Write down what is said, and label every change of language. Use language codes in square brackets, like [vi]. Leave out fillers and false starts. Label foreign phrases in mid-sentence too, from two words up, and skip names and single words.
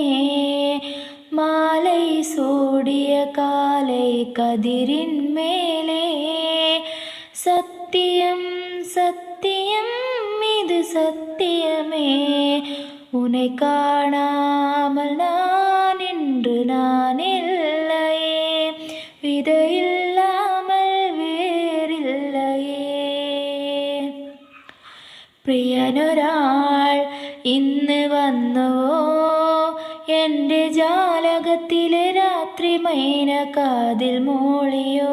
[ta] மாலை சூடிய காலை கதிரின் மேலே. சத்தியம் சத்தியம் இது சத்தியமே. உனை காணாமல் நான் இன்று நான் இல்லையே. விதையில்லாமல் வேரில்லையே. [ml] പ്രിയനൊരാൾ ഇന്ന് വന്നുവോ എൻ്റെ ജാലകത്തിലെ രാത്രി മൈന കാതിൽ മൂളിയോ.